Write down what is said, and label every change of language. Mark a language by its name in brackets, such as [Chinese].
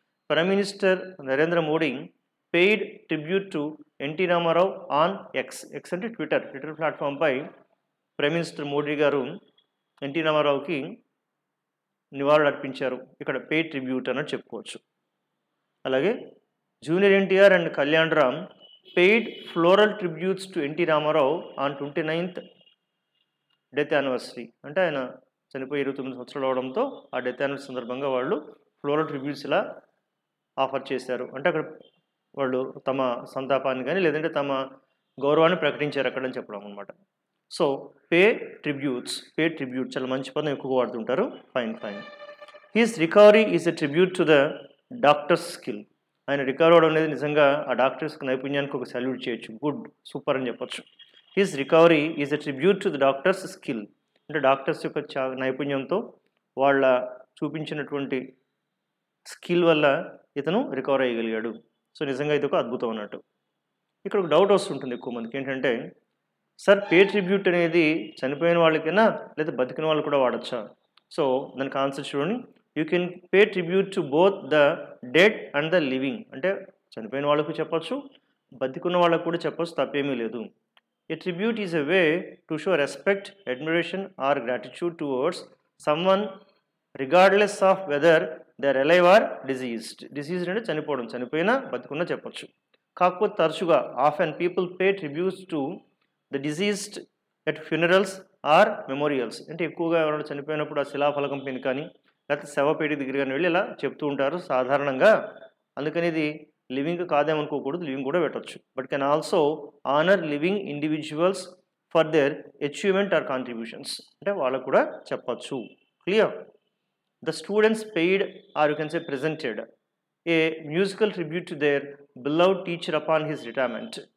[English] prime minister Narendra Modi paid tribute to NT Ramarao on X [Telugu] అంటే Twitter ప్లాట్ఫామ్పై prime minister Modi గారు NT రామారావుకి నివాళులు అర్పించారు. ఇక్కడ పెయిడ్ ట్రిబ్యూట్ అని చెప్పుకోవచ్చు. అలాగే junior NTR and Kalyan Ram [English] paid floral tributes to N.T. Ramarao on 29th death anniversary. [Telugu] అంటే ఆయన చనిపోయి 29 సంవత్సరాలు అవడంతో ఆ డెత్ యానివర్సరీ సందర్భంగా వాళ్ళు ఫ్లోరల్ ట్రిబ్యూట్స్ ఇలా ఆఫర్ చేశారు. అంటే అక్కడ వాళ్ళు తమ సంతాపాన్ని కానీ లేదంటే తమ గౌరవాన్ని ప్రకటించారు అక్కడని చెప్పడం అనమాట. సో పే ట్రిబ్యూట్ చాలా మంచి పదం ఎక్కువగా వాడుతుంటారు. Fine. [English] His recovery is a tribute to the doctor's skill. [Telugu] ఆయన రికవర్ అవడం అనేది నిజంగా ఆ డాక్టర్స్కి నైపుణ్యానికి ఒక సాల్యూట్ చేయొచ్చు. గుడ్, సూపర్ అని చెప్పొచ్చు. [English] His recovery is a tribute to the doctor's skill. [Telugu] అంటే డాక్టర్స్ యొక్క నైపుణ్యంతో వాళ్ళ చూపించినటువంటి స్కిల్ వల్ల ఇతను రికవర్ అయ్యగలిగాడు. సో నిజంగా ఇది ఒక అద్భుతం అన్నట్టు. ఇక్కడ ఒక డౌట్ వస్తుంటుంది ఎక్కువ మందికి ఏంటంటే, సార్ పే ట్రిబ్యూట్ అనేది చనిపోయిన వాళ్ళకైనా లేదా బతికిన వాళ్ళు కూడా వాడచ్చా? సో దానికి ఆన్సర్ చూడండి. [English] You can pay tribute to both the dead and the living. [Telugu] అంటే చనిపోయిన వాళ్ళకు చెప్పచ్చు, బతికున్న వాళ్ళకు కూడా చెప్పచ్చు, తప్పేమీ లేదు. [English] A tribute is a way to show respect, admiration or gratitude towards someone regardless of whether they are alive or diseased. [Telugu] Diseased అంటే చనిపోవడం, చనిపోయినా బతికున్నా చెప్పచ్చు. కాకపోతే తరచుగా [English] often people pay tributes to the deceased at funerals or memorials. [Telugu] అంటే ఎక్కువగా ఎవరైనా చనిపోయినప్పుడు ఆ శిలాఫలకం పైన కానీ లేకపోతే శవపేటి దగ్గర కానీ వెళ్ళి ఇలా చెప్తూ ఉంటారు సాధారణంగా. అందుకని ఇది లివింగ్ కాదేమనుకోకూడదు, లివింగ్ కూడా పెట్టచ్చు. [English] But can also honour living individuals for their achievement or contributions. [Telugu] అంటే వాళ్ళకు కూడా చెప్పచ్చు. Clear? [English] The students paid or you can say presented a musical tribute to their beloved teacher upon his retirement.